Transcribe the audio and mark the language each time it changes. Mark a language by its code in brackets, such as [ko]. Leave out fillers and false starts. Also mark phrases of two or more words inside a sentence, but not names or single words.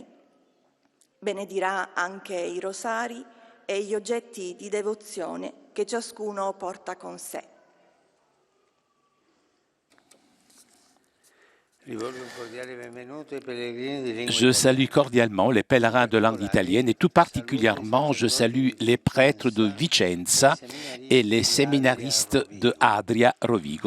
[it] Benedirà anche i rosari e gli oggetti di devozione che ciascuno porta con sé. [fr] Je salue cordialement les pèlerins de langue italienne et tout particulièrement je salue les prêtres de Vicenza et les séminaristes de Adria Rovigo.